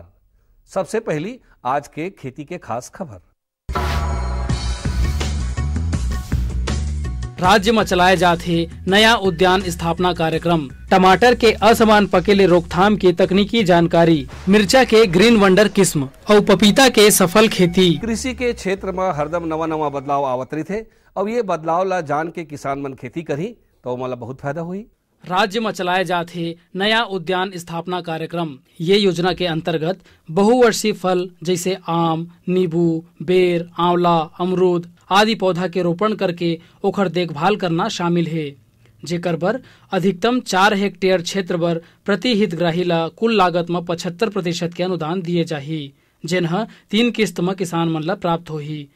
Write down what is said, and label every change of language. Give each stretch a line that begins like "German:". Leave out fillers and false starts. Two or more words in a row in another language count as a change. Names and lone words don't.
Chhattisgarhi: सबसे पहली आज के खेती के खास खबर। राज्य में चलाए जाते नया उद्यान स्थापना कार्यक्रम, टमाटर के असमान पकेले रोकथाम की तकनीकी जानकारी, मिर्चा के ग्रीन वंडर किस्म और पपीता के सफल खेती। कृषि के क्षेत्र में हरदम नवा नवा बदलाव आवत रही थे। अब ये बदलाव ला जान के किसान मन खेती करी तो मला बहुत फायदा हुई। राज्य में चलाए जाते नया उद्यान स्थापना कार्यक्रम, ये योजना के अंतर्गत बहुवर्षीय फल जैसे आम, नींबू, बेर, आंवला, अमरूद आदि पौधा के रोपण करके ओखर देखभाल करना शामिल है, जेकर बर अधिकतम 4 हेक्टेयर क्षेत्र बर प्रति हितग्राही ला कुल लागत में 75% के अनुदान दिए जाही, जिन्ह 3 किस्त में किसान मन ला प्राप्त होही।